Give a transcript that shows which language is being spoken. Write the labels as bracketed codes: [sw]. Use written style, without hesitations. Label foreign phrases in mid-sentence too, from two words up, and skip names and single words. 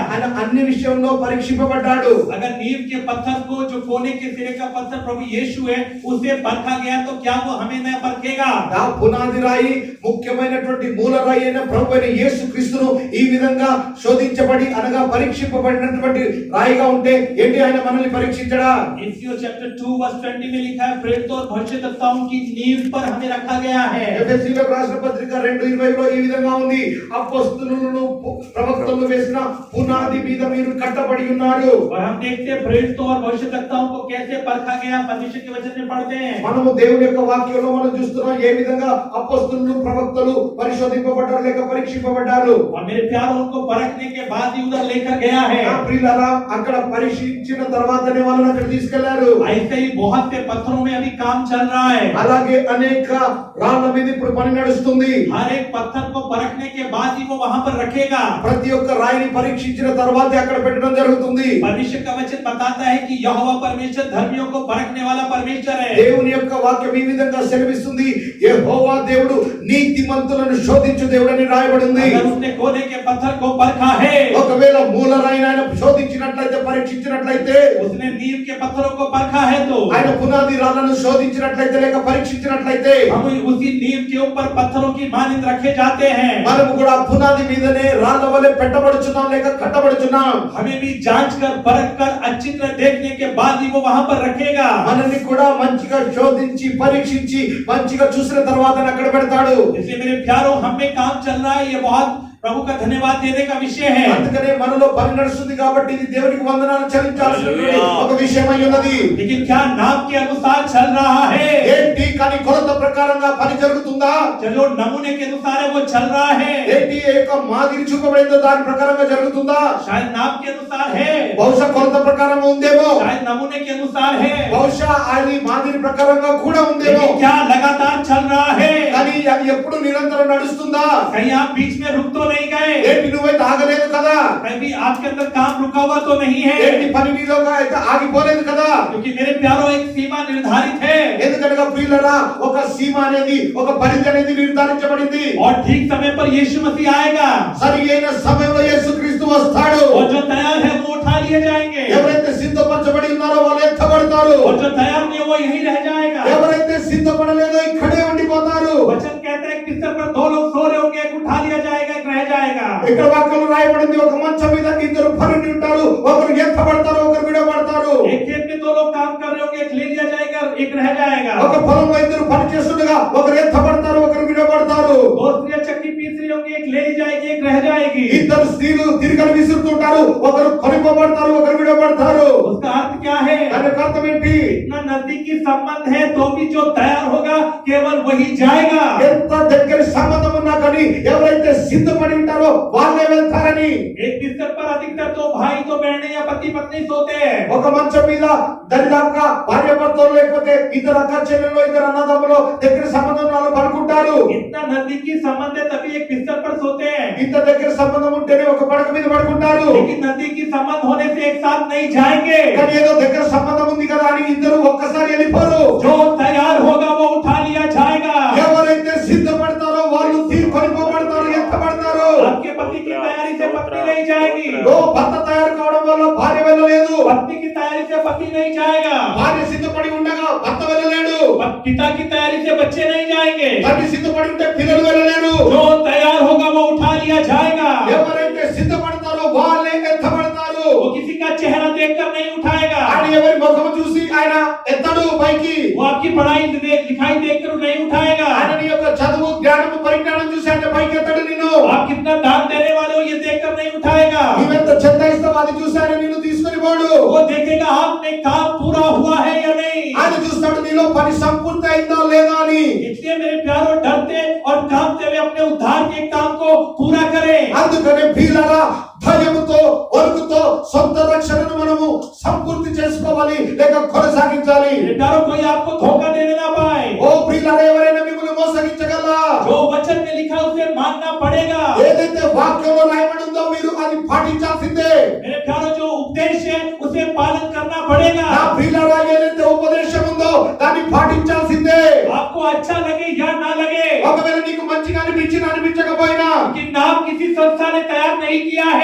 [te] ఆయన అన్ని విషయంలో పరీక్షింపబడ్డాడు. [hi] अगर नींव के पत्थर को, जो कोने के सिरे का पत्थर प्रभु यीशु है, उसे परखा गया, तो क्या वो हमें न परखेगा? [te] ఆ పునాది రాయి, ముఖ్యమైనటువంటి మూల రాయి అయిన ప్రభు అయిన యేసు క్రీస్తును ఈ విధంగా శోధించబడి అనగా పరీక్షింపబడినటువంటి రాయిగా ఉంటే ఏంటి ఆయన మనల్ని పరీక్షించడా? [hi] इफिसियों चैप्टर 2 वर्स 20 में लिखा है, प्रेरितों और भविष्यद्वक्ताओं की नींव पर हमें रखा गया है। [te] ఎఫెసీయులకు రాసిన పత్రిక 2:20లో ఈ విధంగా ఉంది, అపోస్తలులను ప్రవక్తలను వేసిన పునాది మీద మీరు కట్టబడి ఉన్నారు. [hi] और हम देखते हैं प्रेरितों और भविष्यद्वक्ताओं को कैसे परखा गया, परमेश्वर के वचन में पढ़ते हैं। [te] మనము దేవుని యొక్క వాక్యంలో మనం చూస్తున్నాం ఏ విధంగా అపోస్తలులు ప్రవక్తలు పరిశోధింపబడ్డారు లేక పరీక్షింపబడ్డారు. [hi] और मेरे प्यारों, उनको परखने के बाद ही उधर लेकर गया है। [te] నా ప్రియులారా, అక్కడ పరీక్షించిన తర్వాతనే వాళ్ళని అక్కడ తీసుకెళ్లారు. [hi] ऐसे ही बहुत से पत्थरों में अभी काम चल रहा है। [te] అలాగే అనేక రాళ్ల మీద ఇప్పుడు పని నడుస్తుంది. [hi] हर एक पत्थर को परखने के बाद ही वो वहां पर रखेगा। [te] ప్రతి ఒక్క రాయిని పరీక్షించిన తర్వాతే అక్కడ పెట్టడం జరుగుతుంది. [hi] परमेश्वर का वचन बताता है कि यहोवा परमेश्वर धर्मियों को परखने वाला परमेश्वर है। [te] దేవుని యొక్క వాక్యం ఈ విధంగా సెలవిస్తుంది, యెహోవా దేవుడు నీతిమంతులను శోధించు దేవుడని రాయబడింది. [hi] अगर उसने कोने के पत्थर को परखा है, [te] ఒకవేళ మూల రాయిని ఆయన శోధించినట్లయితే, పరీక్షించినట్లయితే, [hi] उसने नींव के पत्थरों को परखा है, तो [te] ఆయన పునాది రాళ్లను శోధించినట్లయితే లేక పరీక్షించినట్లయితే [hi] हम उसी नींव के ऊपर पत्थरों की मानंद रखे जाते हैं। [te] మనము కూడా పునాది మీదనే రాళ్ల వలె పెట్టబడుచున్నాం లేక కట్టబడుచున్నాం. [hi] हमें भी जांच कर परख कर अच्छी तरह देखने के बाद ही वो वहां पर रखेगा। [te] మనల్ని కూడా మంచిగా శోధించి పరీక్షించి మంచిగా చూసిన తర్వాత అక్కడ పెడతాడు. [hi] इसलिए मेरे प्यारों, हम में काम चल रहा है, ये बहुत प्रभु का धन्यवाद देने का विषय है। [te] అందుకనే మనలో పని నడుస్తుంది కాబట్టి ఇది దేవునికి వందనాలు చెల్లించాల్సిన ఒక విషయం అయి ఉన్నది. [hi] लेकिन क्या नाम के अनुसार चल रहा है? [te] ఏంటి కానీ కొలత ప్రకారంగా పని జరుగుతుందా? [hi] जो नमूने के अनुसार है वो चल रहा है। [te] ఏంటి ఏ యొక్క మాదిరి చూపబడిందో దాని ప్రకారంగా జరుగుతుందా? [hi] शायद नाम के अनुसार है, [te] బహుశా కొలత ప్రకారంగా ఉందేమో, [hi] शायद नमूने के अनुसार है, [te] బహుశా అది మాదిరి ప్రకారంగా కూడా ఉందేమో. [hi] लेकिन क्या लगातार चल रहा है? [te] కానీ అది ఎప్పుడు నిరంతరం నడుస్తుందా? [hi] कहीं आप बीच में रुक तो नहीं गए? [te] ఏంటి నువ్వైతే ఆగలేదు కదా? [hi] कभी आपके अंदर काम रुका हुआ तो नहीं है? [te] ఏంటి పని నీలోగా అయితే ఆగిపోలేదు కదా? [hi] क्योंकि मेरे प्यारों, एक सीमा निर्धारित है [te] ఎందుకనగా ప్రియులారా, ఒక సీమ అనేది, ఒక పరిధి అనేది నిర్ధారించబడింది. [hi] और ठीक समय पर यीशु मसीह आएगा [te] సరి అయిన సమయంలో యేసుక్రీస్తు వస్తాడు. [hi] और जो तैयार है वो उठा लिए जाएंगे, [te] ఎవరైతే సిద్ధపరచబడి ఉన్నారో వాళ్ళు ఎత్తబడతారు. [hi] और जो तैयार नहीं है वो यहीं रह जाएगा। [te] ఎవరైతే సిద్ధపడలేదో ఇక్కడే ఉండిపోతారు. [hi] वचन कहता है, बिस्तर पर दो लोग सो रहे होंगे, एक उठा लिया जाएगा, एक रह जाएगा। [te] ఇక్కడ వాక్యంలో రాయబడింది, ఒక మంచం మీద ఇద్దరు పరుండి ఉంటారు, ఒకరు ఎత్తబడతారు, ఒకరు విడబడతారు. [hi] एक खेत में दो लोग काम कर रहे होंगे, एक ले लिया जाएगा, एक रह जाएगा। [te] ఒక పొలంలో ఇద్దరు పని చేస్తుండగా ఒకరు ఎత్తబడతారు, ఒకరు విడబడతారు. [hi] दो स्त्रियां चक्की पीस रही होंगी, एक ले ली जाएगी, एक रह जाएगी। [te] ఇద్దరు స్త్రీలు తిరగలు విసురుతుంటారు, ఒకరు కొనిపోబడతారు, ఒకరు విడబడతారు. [hi] उसका अर्थ क्या है? [te] దాని యొక్క అర్థం ఏంటి? [hi] इतना नजदीकी संबंध है तो भी जो तैयार होगा केवल वही जाएगा। [te] ఎంత దగ్గర సంబంధం ఉన్నా కానీ ఎవరైతే సిద్ధపడి ఉంటారో వాళ్ళే వెళ్తారని. [hi] एक बिस्तर पर अधिकतर तो भाई तो बहनें या पति पत्नी सोते हैं। [te] ఒక మంచం మీద దరిదాపుగా భార్య భర్తలు లేకపోతే ఇద్దరు అక్క చెల్లెలు, ఇద్దరు అన్నదమ్ములు దగ్గర సంబంధం వాళ్ళు పడుకుంటారు. [hi] इतना नजदीकी संबंध है तभी एक बिस्तर पर सोते हैं। [te] ఇంత దగ్గర సంబంధం ఉంటేనే ఒక పడక మీద పడుకుంటారు. [hi] लेकिन नजदीकी संबंध होने से एक साथ नहीं जाएंगे। [te] కానీ ఏదో దగ్గర సంబంధం ఉంది కదా అని ఇద్దరు ఒక్కసారి వెళ్ళిపోరు. [hi] जो तैयार होगा वो उठा लिया जाएगा। [te] ఎవరైతే సిద్ధపడతారో వాళ్ళు కొనిపోబడతారు, ఎత్తబడతారు. [hi] आपके पति की तैयारी से पत्नी नहीं जाएगी, [te] ఓ భర్త తయారు కావడం వల్ల భార్య వెళ్ళలేదు. [hi] पत्नी की तैयारी से पति नहीं जाएगा, [te] భార్య సిద్ధపడి ఉండగా భర్త వెళ్ళలేడు. [hi] पिता की तैयारी से बच्चे नहीं जाएंगे। [te] తల్లి సిద్ధపడి ఉంటే పిల్లలు వెళ్ళలేరు. [hi] जो तैयार होगा वो उठा लिया जाएगा। [te] ఎవరైతే సిద్ధపడతారో వాళ్ళే ఎత్తబడతారు. [hi] वो किसी का चेहरा देखकर नहीं उठाएगा, [te] ఆయన ఎవరి ముఖం చూసి ఆయన ఎత్తడు పైకి. [hi] वो आपकी पढ़ाई लिखाई देखकर नहीं उठाएगा, [te] ఆయన నీ యొక్క చదువు, జ్ఞానము, పరిజ్ఞానం చూసి ఆయన పైకి ఎత్తడు నిన్ను. [hi] आप कितना दान देने वाले हो ये देखकर नहीं उठाएगा। [te] నువ్వెంత చెత్త ఇస్తావు అది చూసి ఆయన నిన్ను తీసుకొని పోడు. [hi] वो देखेगा आपने काम पूरा हुआ है या नहीं। [te] ఆయన చూస్తాడు నీలో పని సంపూర్తి అయిందా లేదా అని. [hi] इसलिए मेरे प्यारों, डरते और कांपते हुए अपने उद्धार के काम को पूरा करें। [te] అందుకనే ప్రియులారా, భయముతో వణుకుతో సొంత రక్షణను మనము సంపూర్తి చేసుకోవాలి లేక కొనసాగించాలి. [hi] मेरे प्यारों, कोई आपको धोखा देने ना पाए। [te] ఓ ప్రియులారా, ఎవరైనా మిమ్మల్ని మోసగించగలరా? [hi] जो वचन में लिखा उसे मानना पड़ेगा। [te] ఏదైతే వాక్యంలో రాయబడి ఉందో మీరు అది పాటించాల్సిందే. [hi] मेरे प्यारों, जो उपदेश है उसे पालन करना पड़ेगा। [te] నా ప్రియులారా, ఏదైతే ఉపదేశం పాటించాల్సిందే. [hi] आपको अच्छा लगे या ना लगे, [te] ఒకవేళ నీకు మంచిగా అనిపించకపోయినా [hi] कि नाम किसी संस्था ने तैयार नहीं किया है,